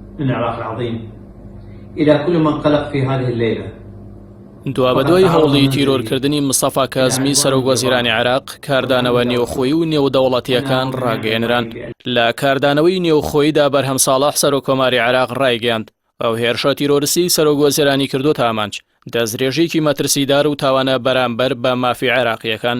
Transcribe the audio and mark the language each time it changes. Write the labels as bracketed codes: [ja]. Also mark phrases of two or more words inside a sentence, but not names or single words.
[ar] من العراق العظيم إلى كل من قلق في هذه الليلة. [ckb] دوابەدوای هەوڵی تیرۆرکردنی مستەفا کازمی سەرۆکوەزیرانی عێراق کاردانەوە نێوخۆیی و نێودەوڵەتیەکان ڕاگەیەنران. لە کاردانەوەی نێوخۆییدا بەرهەم ساڵح سەرۆکۆماری عێراق ڕایگەیاند ئەو هێرشە تیرۆریستی سەرۆکوەزیرانی کردوتە ئامانج دەستدرێژێکی مەترسیدار و تاوانە بەرامبەر بە مافی عێراقیەکان.